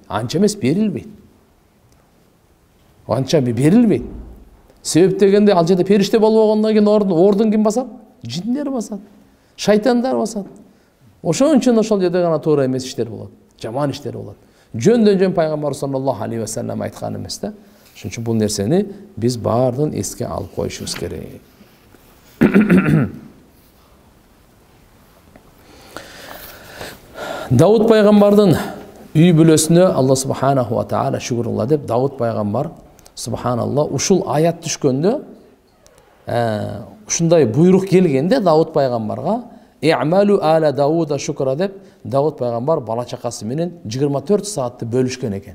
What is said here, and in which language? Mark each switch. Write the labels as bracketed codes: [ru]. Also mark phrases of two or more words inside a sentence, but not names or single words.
[ky] Анча эмес берилбейт. Анча берилбейт. Себеп дегенде ал жерде периште болбогондон кийин ордун ким басат? Жиндер басат. Шайтандар басат. Ошон үчүн ошол жерде гана туура эмес иштер болот. Жаман иштер болот. Жөндөн жөн пайгамбар [ar] صلى الله عليه وسلم [ky] айткан эмес да. Ошон үчүн бул нерсени биз баардыгын эске алып коюшубуз керек. Дауд пайгамбардын үй бүлөсүнө Алла субханаху ва таала шүгүрулла деп Дауд пайгамбар субханалла ушул аят түшкөндө ушундай буйрук келгенде Давуд пайгамбарга [ar] "اعملوا آل داود شكرا" [ky] деп Давуд пайгамбар бала чакасы менен 24 саатты бөлүшкөн экен.